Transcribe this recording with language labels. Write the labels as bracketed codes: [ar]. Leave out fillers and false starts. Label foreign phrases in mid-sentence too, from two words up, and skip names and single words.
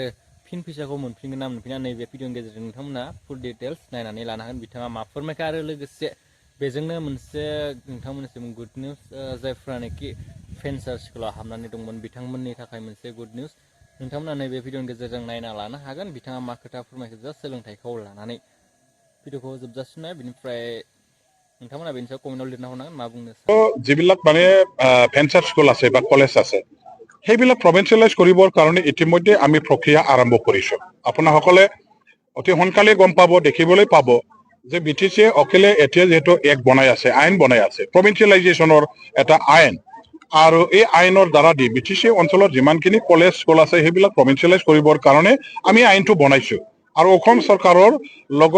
[brx] फिन फैसाखौ मोनफिनगोन ना मोनफिना नैबे भिडिअनि गेजेरजों नोंथांमोना [en] full details [brx] नायनानै लानो हागोन बिथाङा मा फोरमायखो आरो लोगोसे बेजोंनो मोनसे नोंथांमोननिसिम [en] good news [brx] जायफ्रानोखि फेन्सार स्कुलाव हाबनानै दंमोन बिथांमोननि थाखाय मोनसे [en] good news [brx] नोंथांमोना नैबे भिडिअनि गेजेरजों नायना लानो हागोन बिथाङा मा खोथा फोरमायखो जा सोलोंथाइखौ लानानै भिडिअखौ जोबजासिम नाय बिनिफ्राय नोंथांमोना बेनि सायाव कमेन्टआव लिरना हरनांगोन मा बुंनो [as] যিবিলাক মানে [en] venture school [as] আছে বা কলেজ আছে সেইবিলাক প্ৰভিন্সিয়েলাইজ কৰিবৰ কাৰণে ইতিমধ্যে আমি প্ৰক্ৰিয়া আৰম্ভ কৰিছোঁ আপোনাসকলে অতি সোনকালে গম পাব দেখিবলৈ পাব যে বিটিচিয়ে অখিলে এতিয়া যেহেতু এক বনাই আছে আইন বনাই আছে প্ৰভিন্সিয়েলাইজেশ্যনৰ এটা আইন আৰু এই আইনৰ দ্বাৰা দি বিটিচি অঞ্চলত যিমানখিনি কলেজ স্কুল আছে সেইবিলাক প্ৰভিন্সিয়েলাইজ কৰিবৰ কাৰণে আমি আইনটো বনাইছোঁ আৰু অসম চৰকাৰৰ লগত